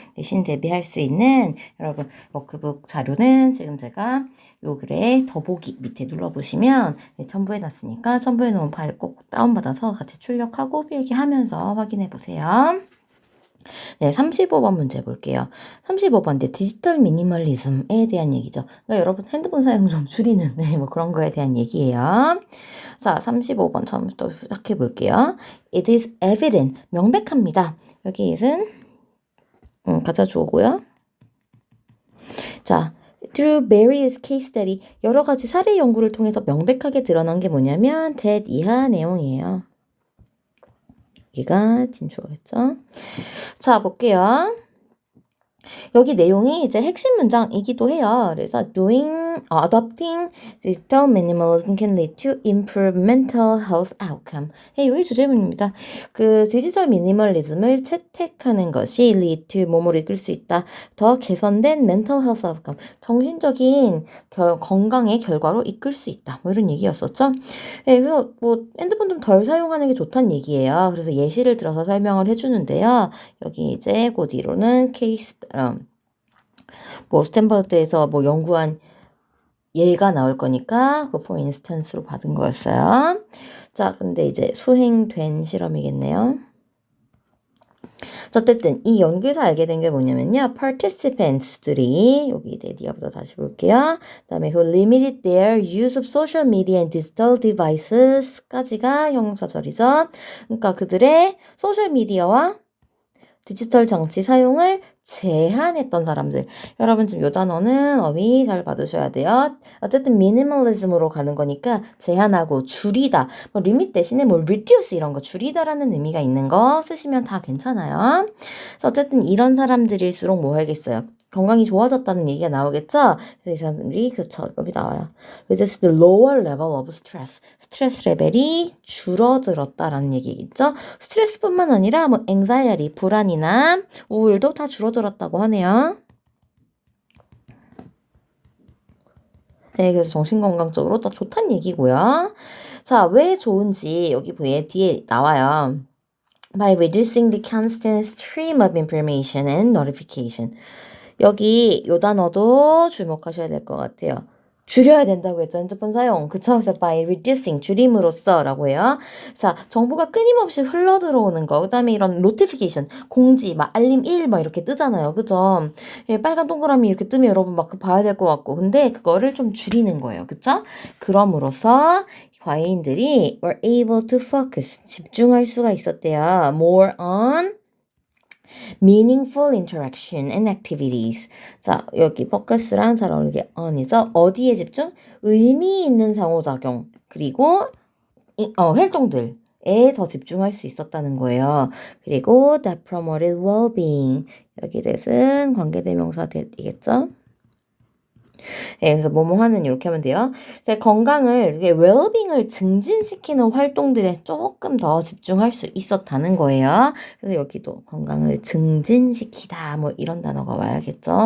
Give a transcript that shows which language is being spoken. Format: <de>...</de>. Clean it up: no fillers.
<ko>내신 대비할 수 있는 여러분 워크북 자료는 지금 제가 요 글에 더보기 밑에 눌러보시면 첨부해 놨으니까 첨부해 놓은 파일 꼭 다운받아서 같이 출력하고 필기하면서 확인해 보세요. 네, 35번 문제 볼게요. 35번 이제 디지털 미니멀리즘에 대한 얘기죠. 그러니까 여러분 핸드폰 사용 좀 줄이는 뭐 그런 거에 대한 얘기예요. 자, 35번 처음부터 시작해 볼게요.</ko> <en>It is evident,</en> <ko>명백합니다. 여기 it은 가짜 주어고요. 자,</ko> <en>through various case study,</en> <ko>여러 가지 사례 연구를 통해서 명백하게 드러난 게 뭐냐면 that 이하 내용이에요. 여기가 진주어겠죠. 자, 볼게요. 여기 내용이 이제 핵심 문장이기도 해요. 그래서</ko> <en>adopting digital minimalism can lead to improved mental health outcome.</en> <ko>이게 주제문입니다. 그 디지털 미니멀리즘을 채택하는 것이</ko> <en>lead to</en> <ko>뭐뭐를 이끌 수 있다. 더 개선된</ko> <en>mental health outcome.</en> <ko>정신적인 건강의 결과로 이끌 수 있다. 뭐 이런 얘기였었죠. 그래서 뭐 핸드폰 좀 덜 사용하는 게 좋다는 얘기예요. 그래서 예시를 들어서 설명을 해주는데요. 여기 이제 그 뒤로는 케이스 뭐 스탠퍼드에서 뭐 연구한 예가 나올 거니까 그 for instance로 받은 거였어요. 자, 근데 이제 수행된 실험이겠네요. 어쨌든 이 연구에서 알게 된 게 뭐냐면요. participants들이 여기 데디아부터 다시 볼게요. 그다음에</ko> <en>who limited their use of social media and digital devices까지가</en> <ko>형용사절이죠. 그러니까 그들의 소셜 미디어와 디지털 장치 사용을 제한했던 사람들. 여러분 지금 요 단어는 어휘 잘 받으셔야 돼요. 어쨌든 미니멀리즘으로 가는 거니까 제한하고 줄이다. 뭐 리밋 대신에 뭐 reduce 이런 거 줄이다라는 의미가 있는 거 쓰시면 다 괜찮아요. 그래서 어쨌든 이런 사람들일수록 뭐 해야겠어요. 건강이 좋아졌다는 얘기가 나오겠죠? 그래서 이 사람들이 그쵸 여기 나와요.</ko> <en>Reduce the lower level of stress.</en> <ko>스트레스 레벨이 줄어들었다라는 얘기겠죠? 스트레스뿐만 아니라 뭐 anxiety, 불안이나 우울도 다 줄어들었다고 하네요. 네, 그래서 정신건강적으로 더 좋다는 얘기고요. 자, 왜 좋은지 여기 뒤에 나와요.</ko> <en>By reducing the constant stream of information and notification.</en> <ko>여기 요 단어도 주목하셔야 될 것 같아요. 줄여야 된다고 했죠. 핸드폰 사용. 그쵸? 그래서</ko> <en>by reducing,</en> <ko>줄임으로써 라고 해요. 자, 정보가 끊임없이 흘러 들어오는 거. 그 다음에 이런 notification, 공지, 막 알림 1, 막 이렇게 뜨잖아요. 그죠? 예, 빨간 동그라미 이렇게 뜨면 여러분 막 봐야 될 것 같고. 근데 그거를 좀 줄이는 거예요. 그쵸? 그럼으로써 과외인들이</ko> <en>were able to focus,</en> <ko>집중할 수가 있었대요.</ko> <en>more on meaningful interaction and activities.</en> <ko>자, 여기 focus랑 잘 어울리게 on이죠. 어디에 집중? 의미 있는 상호작용. 그리고 활동들에 더 집중할 수 있었다는 거예요. 그리고</ko> <en>that promoted well-being.</en> <ko>여기 that은 관계대명사 that이겠죠? 네, 그래서 뭐뭐 하는 이렇게 하면 돼요. 건강을 웰빙을 증진시키는 활동들에 조금 더 집중할 수 있었다는 거예요. 그래서 여기도 건강을 증진시키다 뭐 이런 단어가 와야겠죠.</ko>